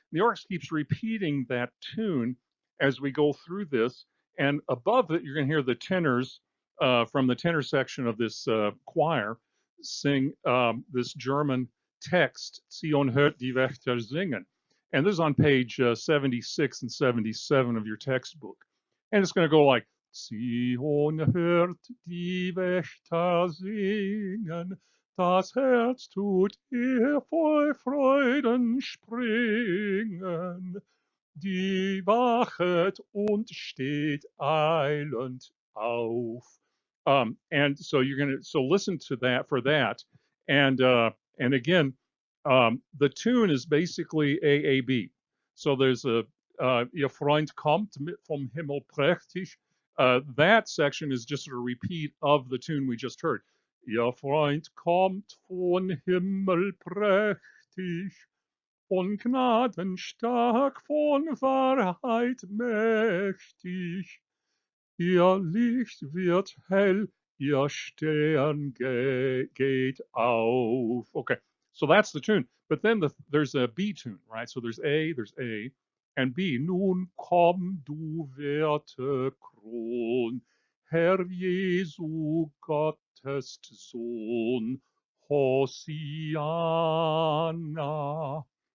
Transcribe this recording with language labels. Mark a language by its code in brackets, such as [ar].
[en] The orchestra keeps repeating that tune as we go through this, and above it, you're going to hear the tenors from the tenor section of this choir sing this German text, [de] Zion hört die Wächter singen. [en] And this is on page 76 and 77 of your textbook. And it's going to go like, [de] Zion hört die Wächter singen, das Herz tut ihr vor Freuden springen. Die wachet und steht eilend auf. [en] And so you're gonna listen to that for that, and again, the tune is basically AAB. So there's a [de] Ihr Freund kommt mit vom Himmel prächtig. [en] That section is just a repeat of the tune we just heard. [de] Ihr Freund kommt vom Himmel prächtig. Von Gnaden stark, von Wahrheit mächtig. Ihr Licht wird hell, ihr Stern geht auf. [en] Okay, so that's the tune. But then there's a B tune, right? So there's A, and B. [de] Nun komm, du werte Kron, Herr Jesu Gottes Sohn, Hosianna.